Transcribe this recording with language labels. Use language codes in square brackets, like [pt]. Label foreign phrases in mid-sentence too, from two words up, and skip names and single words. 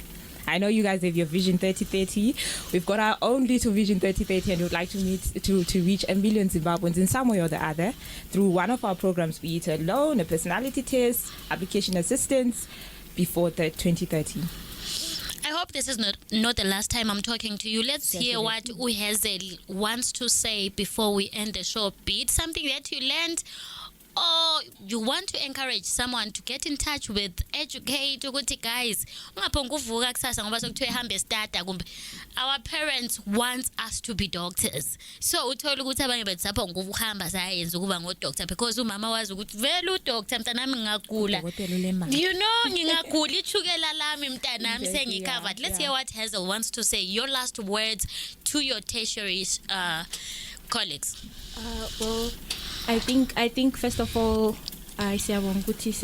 [en] I know you guys have your Vision 2030. We've got our own little Vision 2030, and we'd like to reach 1 million Zimbabweans in some way or the other through one of our programs, be it a loan, a personality test, application assistance, before 2030. I hope this is not the last time I'm talking to you. Let's hear what Uhazel wants to say before we end the show. Be it something that you learned, or you want to encourage someone to get in touch with Educate [nd] ukuthi guys ungaphonga uvuka kusasa ngoba sokuthiwe hambe starta kumbe [en] our parents want us to be doctors, so [nd] uthola ukuthi abanye bethu sapho ngokuhamba sayenza ukuba ngo-doctor because umama wazi ukuthi vele udoctor mntanami ngingagula, [en] you know, [nd] ngingagula ichukela lami mntanami sengicovered. [en] Let's hear what Hazel wants to say, your last words to your tertiary colleagues. Well, I think first of all, [nd] siyabonga ukuthi